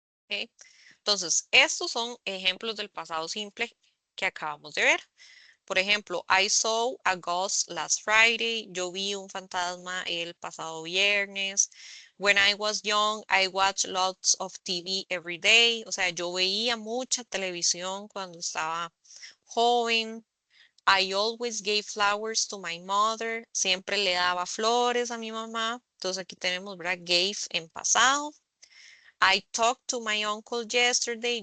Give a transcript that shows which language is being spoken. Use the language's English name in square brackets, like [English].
[Spanish] ¿Ok? Entonces, estos son ejemplos del pasado simple que acabamos de ver. Por ejemplo, [English] I saw a ghost last Friday. [Spanish] Yo vi un fantasma el pasado viernes. [English] When I was young, I watched lots of TV every day. [Spanish] O sea, yo veía mucha televisión cuando estaba joven. [English] I always gave flowers to my mother. [Spanish] Siempre le daba flores a mi mamá. Entonces aquí tenemos, ¿verdad? Gave en pasado. [English] I talked to my uncle yesterday.